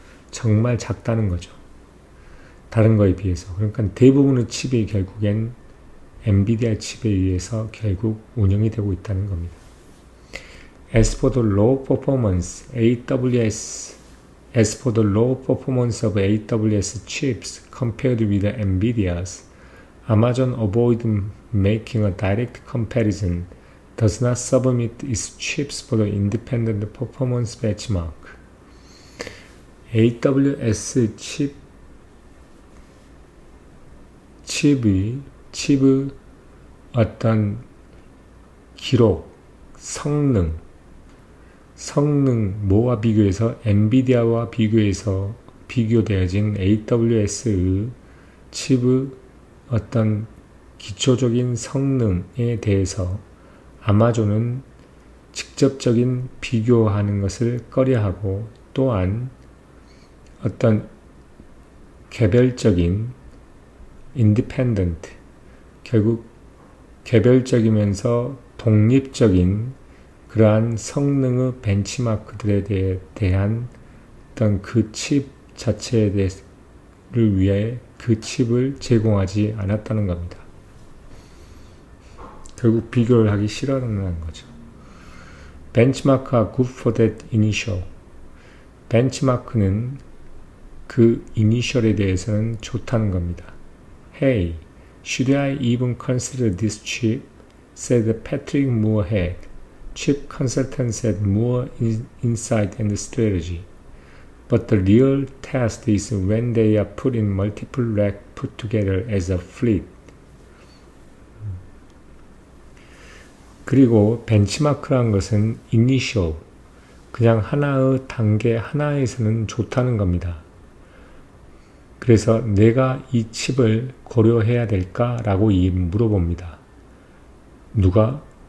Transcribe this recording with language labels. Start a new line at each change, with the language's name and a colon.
Korean: 정말 작다는 거죠. 다른 거에 비해서. 그러니까 대부분의 칩이 결국엔 엔비디아 칩에 의해서 결국 운영이 되고 있다는 겁니다.
English: As for the low performance of AWS chips compared with NVIDIA's, Amazon avoided making a direct comparison, does not submit its chips for the independent performance benchmark.
Korean: AWS 칩의 어떤 기록, 성능 뭐와 비교해서 엔비디아와 비교되어진 AWS의 칩의 어떤 기초적인 성능에 대해서 아마존은 직접적인 비교하는 것을 꺼려하고 또한 어떤 개별적인 independent, 결국 개별적이면서 독립적인 그러한 성능의 벤치마크들에 대한 어떤 그 칩 자체를 위해 그 칩을 제공하지 않았다는 겁니다. 결국 비교를 하기 싫어하는 거죠.
English: 벤치마크가 good for that initial.
Korean: 벤치마크는 그 이니셜에 대해서는 좋다는 겁니다.
English: Hey, should I even consider this chip? said Patrick Moorhead, chip consultant at Moore Insight and Strategy. But the real test is when they are put in multiple racks put together as a fleet.
Korean: 그리고 벤치마크라는 것은 initial, 그냥 하나의 단계 하나에서는 좋다는 겁니다. 그래서 내가 이 칩을 고려해야 될까라고 물어봅니다. 누가?